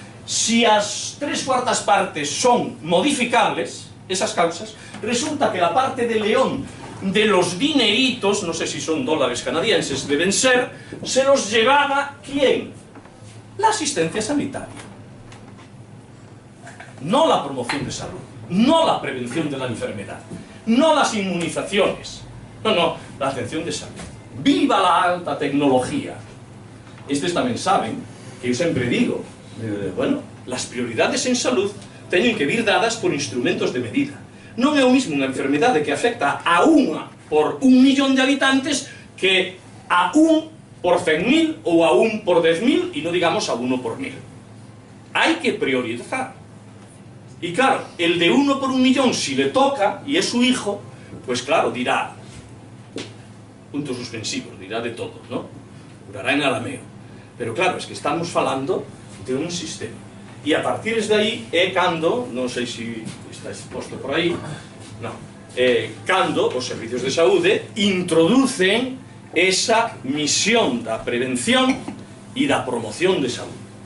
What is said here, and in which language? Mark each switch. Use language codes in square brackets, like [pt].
[es] Si as 3/4 partes son modificables, esas causas, resulta que la parte de León de los dineritos, no sé si son dólares canadienses, deben ser, se los llevaba ¿quién? La asistencia sanitaria. No la promoción de salud, no la prevención de la enfermedad, no las inmunizaciones, no, la atención de salud. ¡Viva la alta tecnología! [gl] Estes tamén saben que eu sempre digo, bueno, [es] las prioridades en salud [gl] teñen que vir dadas por instrumentos de medida. Non é o mismo unha enfermedade que afecta a unha por 1 millón de habitantes que a 1 por 100.000 ou a 1 por 10.000 e non digamos a 1 por 1.000. Hai que priorizar. [es] Y claro, el de 1 por 1 millón, si le toca, y es su hijo, pues claro, dirá, puntos suspensivos, dirá de todo, ¿no? Curará en arameo. Pero claro, es que estamos falando de un sistema. [gl] Y a partir de aí é cando, non sei se está exposto por aí, no, cando os servicios de saúde introducen esa misión da prevención e da promoción de saúde.